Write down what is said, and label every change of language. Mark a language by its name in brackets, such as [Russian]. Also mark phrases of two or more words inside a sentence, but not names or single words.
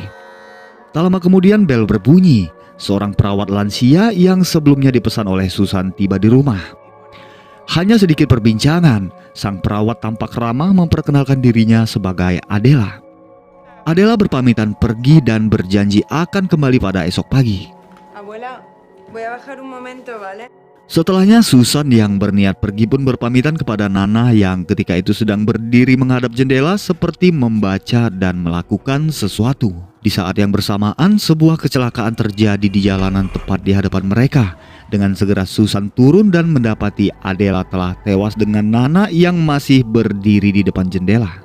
[Indonesian] Tak lama kemudian bel berbunyi. Seorang perawat lansia yang sebelumnya dipesan oleh Susan tiba di rumah. Hanya sedikit perbincangan, sang perawat tampak ramah memperkenalkan dirinya sebagai Adela. Adela berpamitan pergi dan berjanji akan kembali pada esok pagi. [Spanish] Abuela, voy a bajar un momento, ¿vale? [Indonesian] Setelahnya Susan yang berniat pergi pun berpamitan kepada Nana yang ketika itu sedang berdiri menghadap jendela seperti membaca dan melakukan sesuatu. Di saat yang bersamaan sebuah kecelakaan terjadi di jalanan tepat di hadapan mereka. Dengan segera Susan turun dan mendapati Adela telah tewas dengan Nana yang masih berdiri di depan jendela.